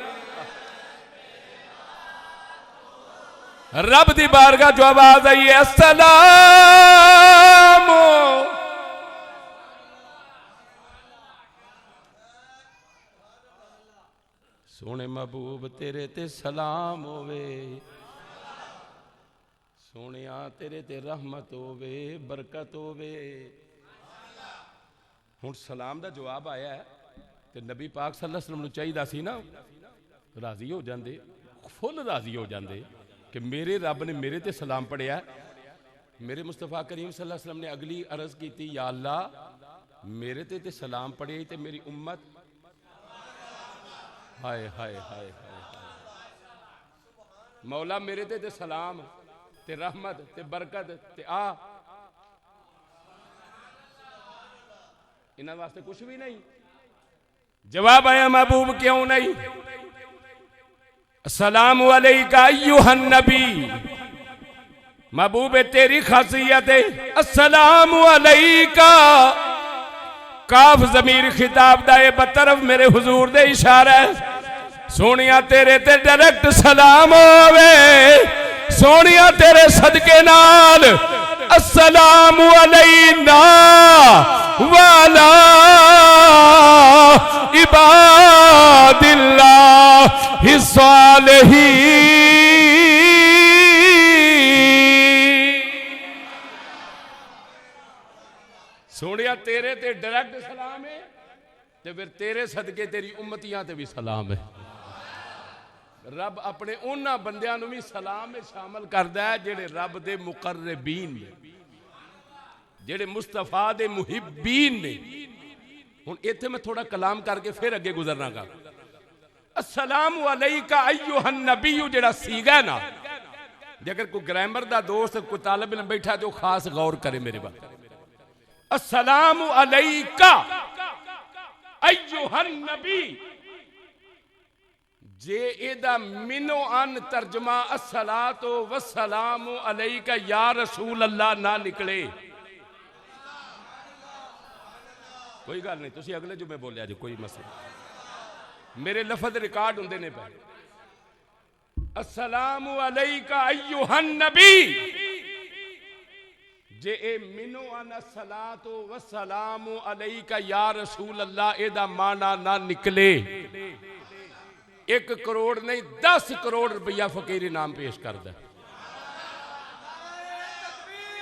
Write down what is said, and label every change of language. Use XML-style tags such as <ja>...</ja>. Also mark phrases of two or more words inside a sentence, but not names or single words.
<pa>رب دی بارگاہ جو آواز آئی ہے السلام، سوہنے محبوب تیرے تے سلام ہووے، سوہنے تیرے تے رحمت ہووے، برکت ہووے. ہن سلام دا جواب آیا ہے تے نبی پاک</pa> <ar>صلى الله عليه وسلم</ar> <pa>نوں چاہیدا سی نہ راضی ہو جاندے، فل راضی ہو جاندے کہ میرے رب نے میرے تے سلام پڑھیا. میرے مصطفیٰ کریم</pa> <ar>صلى الله عليه وسلم</ar> <pa>نے اگلی عرض کی تھی,</pa> <ar>يا الله</ar> <pa>میرے تے سلام پڑھے تے میری امت ہائے ہائے ہائے ہائے مولا میرے تے سلام تے رحمت تے برکت تے انہاں واسطے کچھ بھی نہیں. جواب آیا محبوب کیوں نہیں,</pa> <ar>السلام عليك أيها النبي,</ar> <pa>محبوب تیری خاصیت ہے</pa> <ar>السلام عليك.</ar> <pa>کاف ضمیر خطاب دا بطرف میرے حضور دے اشارہ ہے، سوہنیا تیرے تے ڈائریکٹ سلام ہووے، سوہنیا تیرے صدقے نال</pa> <ar>السلام علينا وعلى عباد الله الصالحين.</ar> <pa>سوہنیا تیرے تے ڈائریکٹ سلام ہے تے فیر تیرے صدقے تیری امتیاں تے بھی سلام ہے. رب اپنے انہاں بندیاں نوں بھی سلام میں شامل کردا ہے جیڑے رب دے مقربین نے، جیڑے مصطفیٰ دے محبین نے. ہن ایتھے میں تھوڑا کلام کر کے فیر اگے گزرنا گا.</pa> <ar>السلام عليك أيها النبي</ar> <pa>جیڑا سیگا نا، جیکر کوئی گرامر دا دوست کوئی طالب علم بیٹھا تو خاص غور کرے میرے بات.</pa> <ar>السلام عليك أيها النبي,</ar> <pa>جے ایدا مینوں ان ترجمہ</pa> <ar>الصلاة والسلام عليك يا رسول الله</ar> <pa>نہ نکلے، کوئی گل نہیں، تسی اگلے جمعے بولیا جو، کوئی مسئلہ، میرے لفظ ریکارڈ ہوندے نے پے.</pa> <ar>السلام عليك أيها النبي,</ar> <pa>جے اے مینوں ان</pa> <ar>الصلاة والسلام عليك يا رسول الله</ar> <pa>ایدا معنی نہ نکلے، 1 کروڑ نہیں 10 کروڑ روپیہ فقیر انعام پیش کردا.</pa>